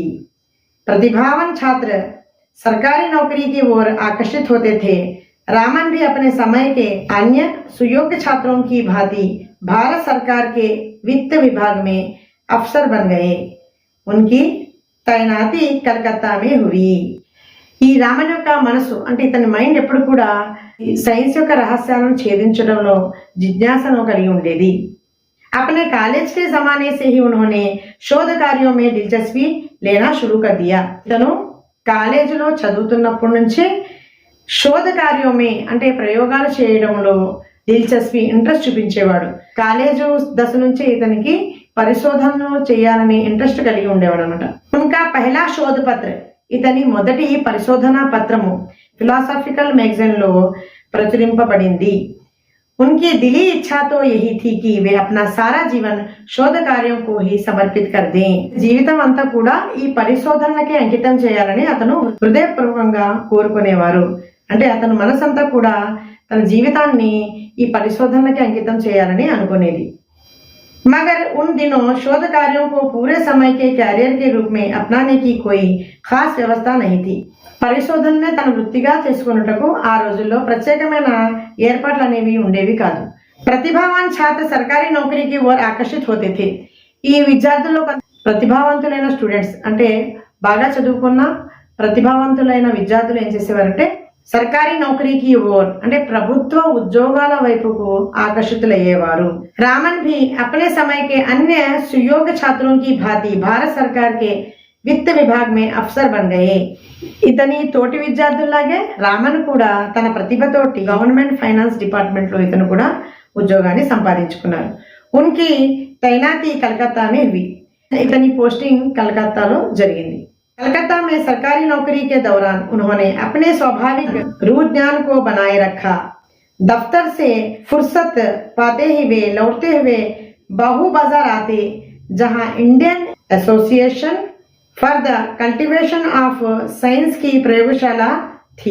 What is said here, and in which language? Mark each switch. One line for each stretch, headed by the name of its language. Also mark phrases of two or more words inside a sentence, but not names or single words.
Hindi: प्रतिभावान छात्र सरकारी नौकरी की ओर आकर्षित होते थे। रामन भी अपने समय के अन्य सुयोग्य छात्रों की भांति भारत सरकार के वित्त विभाग में अफसर बन गए। उनकी तैनाती कलकत्ता में हुई।
Telugu: ఈ రామన్ యొక్క మనసు అంటే ఇతని మైండ్ ఎప్పుడు కూడా సైన్స్ యొక్క రహస్యాలను ఛేదించడంలో జిజ్ఞాసను కలిగి ఉండేది।
Hindi: अपने कॉलेज के जमाने से ही उन्होंने शोध कार्यों में दिलचस्पी लेना शुरू कर दिया।
Telugu: ఇతను కాలేజీలో చదువుతున్నప్పటి నుంచే శోధ కార్యమే అంటే ప్రయోగాలు చేయడంలో దిల్చస్పీ ఇంట్రెస్ట్ చూపించేవాడు। కాలేజు దశ నుంచి ఇతనికి పరిశోధనలు చేయాలని ఇంట్రెస్ట్ కలిగి ఉండేవాడు అన్నమాట।
Hindi: उनका पहला शोध पत्र
Telugu: ఇతని మొదటి పరిశోధనా పత్రము ఫిలాసఫికల్ मैगजीन లో ప్రచురింపబడింది।
Hindi: उनकी दिली इच्छा तो यही थी कि वे अपना सारा जीवन शोध कार्यों को ही समर्पित कर दें।
Telugu: జీవితం అంతా కూడా ఈ పరిశోధనలకే అంకితం చేయాలని అతను హృదయపూర్వకంగా కోరుకునేవారు। అంటే అతను మనసంతా కూడా తన జీవితాన్ని ఈ పరిశోధనలకే అంకితం చేయాలని అనుకునేది।
Hindi: मगर उन दिनों शोध कार्यों को पूरे समय के कैरियर के रूप में अपनाने की कोई खास व्यवस्था नहीं थी।
Telugu: పరిశోధననే తన వృత్తిగా చేసుకున్నటకు ఆ రోజుల్లో ప్రత్యేకమైన ఏర్పాట్లు అనేవి ఉండేవి కాదు।
Hindi: प्रतिभावान छात्र सरकारी नौकरी की ओर आकर्षित होते थे।
Telugu: ఈ విద్యార్థుల్లో ప్రతిభావంతులైన స్టూడెంట్స్ అంటే బాగా చదువుకున్న ప్రతిభావంతులైన విద్యార్థులు ఏం చేసేవారంటే
Hindi: सरकारी नौकरी की ओर
Telugu: అంటే ప్రభుత్వ ఉద్యోగాల వైపుకు ఆకర్షితులయ్యేవారు।
Hindi: रामन भी अपने समय के अन्य सुयोग्य छात्रों की भांति भारत सरकार के वित्त विभाग में अफसर बन गए।
Telugu: ఇతని తోటి విద్యార్థుల్లాగే రామన్ కూడా తన ప్రతిభతోటి
English: government finance department
Telugu: లో ఇతను కూడా ఉద్యోగాన్ని సంపాదించుకున్నారు।
Hindi: उनकी तैनाती कलकत्ता में हुई।
Telugu: ఇతని పోస్టింగ్ कलकत्ताలో జరిగింది।
Hindi: कलकत्ता में सरकारी नौकरी के दौरान उन्होंने अपने स्वाभाविक रूह ज्ञान को बनाए रखा। दफ्तर से फुर्सत पाते ही वे लौटते हुए बाहू बाजार आते, जहां इंडियन एसोसिएशन फॉर द कल्टीवेशन ऑफ साइंस की प्रयोगशाला थी।